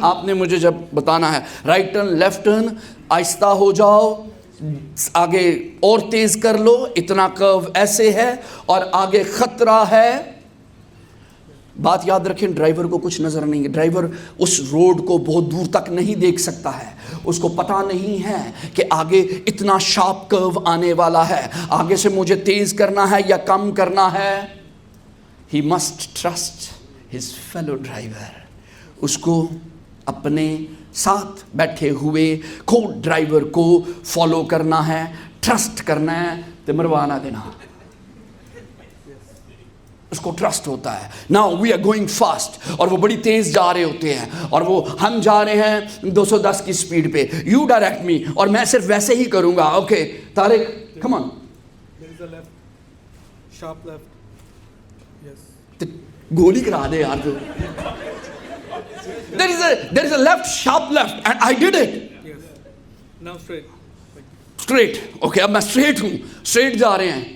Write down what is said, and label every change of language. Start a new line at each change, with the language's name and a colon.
Urdu: آپ نے مجھے جب بتانا ہے رائٹ ٹرن, لیفٹ ٹرن, آہستہ ہو جاؤ, آگے اور تیز کر لو, اتنا کرو ایسے ہے, اور آگے خطرہ ہے. بات یاد رکھیں, ڈرائیور کو کچھ نظر نہیں ہے, ڈرائیور اس روڈ کو بہت دور تک نہیں دیکھ سکتا ہے, اس کو پتہ نہیں ہے کہ آگے اتنا شارپ کرو آنے والا ہے, آگے سے مجھے تیز کرنا ہے یا کم کرنا ہے.
English: He must trust his fellow driver.
Urdu: اس کو اپنے ساتھ بیٹھے ہوئے کو ڈرائیور کو فالو کرنا ہے, ٹرسٹ کرنا ہے, تے مروانا دینا, اس کو ٹرسٹ ہوتا ہے.
English: Now we are going fast,
Urdu: اور وہ بڑی تیز جا رہے ہوتے ہیں, اور وہ ہم جا رہے ہیں 210 کی سپیڈ پہ,
English: you direct me,
Urdu: اور میں صرف ویسے ہی کروں گا.
English: Okay Tariq, come on. There is a left, sharp left. Yes.
Punjabi: گولی کرا دے یار تو.
English: There is a left, sharp left, and I did it. Yes. Now straight. Straight.
Urdu: Okay, اب میں straight ہوں, straight جا رہے ہیں.